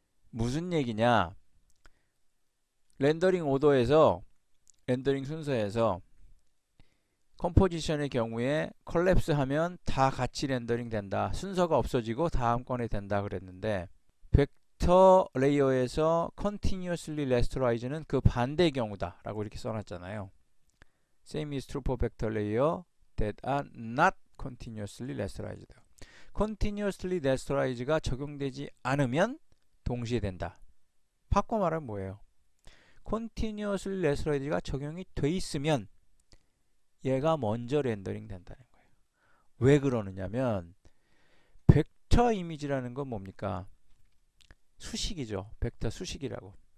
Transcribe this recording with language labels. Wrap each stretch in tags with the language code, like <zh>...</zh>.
<ko>무슨 얘기냐? 렌더링 오더에서 렌더링 순서에서 컴포지션의 경우에 collapse 하면 다 같이 렌더링 된다. 순서가 없어지고 다음 건에 된다 그랬는데 벡터 레이어에서 continuously rasterize는 그 반대의 경우다 라고 이렇게 써놨잖아요.</ko> <en>Same is true for vector layer that are not continuously rasterized.</en> <ko>continuously rasterize가 적용되지 않으면 동시에 된다. 바꿔 말하면 뭐예요? continuously rasterize가 적용이 돼 있으면 얘가 먼저 렌더링 된다는 거예요. 왜 그러느냐면 벡터 이미지라는 건 뭡니까? 수식이죠. 벡터 수식이라고.</ko>